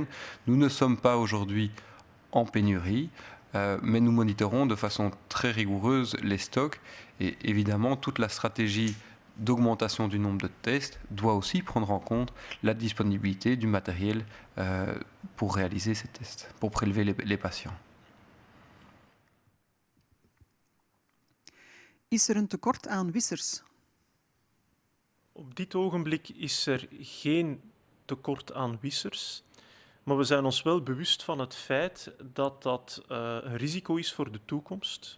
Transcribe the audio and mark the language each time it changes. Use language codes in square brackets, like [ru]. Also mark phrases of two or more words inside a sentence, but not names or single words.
[fr] Nous ne sommes pas aujourd'hui en pénurie, mais nous monitorons de façon très rigoureuse les stocks et évidemment toute la stratégie d'augmentation du nombre de tests doit aussi prendre en compte la disponibilité du matériel pour réaliser ces tests, pour prélever les patients. [nl] Is een tekort aan wissers? Op dit ogenblik is geen tekort aan wissers. Maar we zijn ons wel bewust van het feit dat dat een risico is voor de toekomst.